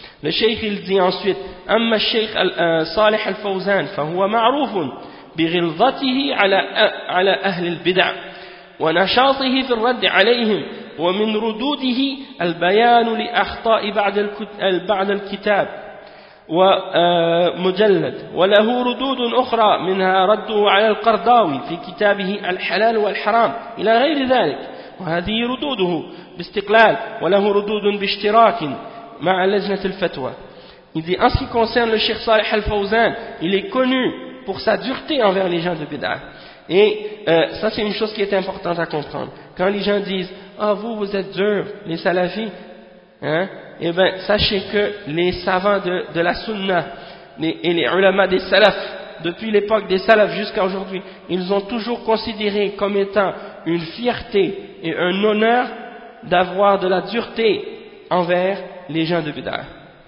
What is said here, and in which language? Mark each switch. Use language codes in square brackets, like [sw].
[fr] Le cheikh il dit ensuite, [ar] amma cheikh Salih al-Fawzan fa huwa ma'ruf bi ghilzatihi ala ahl al-bid'ah wa nashatihi fi ar-radd alayhim wa min rududihi al-bayan li akhta' ba'd al-kitab ومجلد وله ردود أخرى منها رده على القرضاوي في كتابه الحلال والحرام إلى غير ذلك. وهذه ردوده باستقلال وله ردود باشتراك مع لجنة الفتوى. [fr] Il dit, en ce qui concerne le Cheikh Saleh Al-Fawzan, il est connu pour sa dureté envers les gens de Bid'a. Et ça, c'est une chose qui est importante à comprendre. Quand les gens disent, ah, vous, vous êtes durs, les salafis, hein, eh bien, sachez que les savants de la sunna et les ulama des salafs, depuis l'époque des salafs jusqu'à aujourd'hui, ils ont toujours considéré comme étant une fierté et un honneur d'avoir de la dureté envers les gens de Bid'a.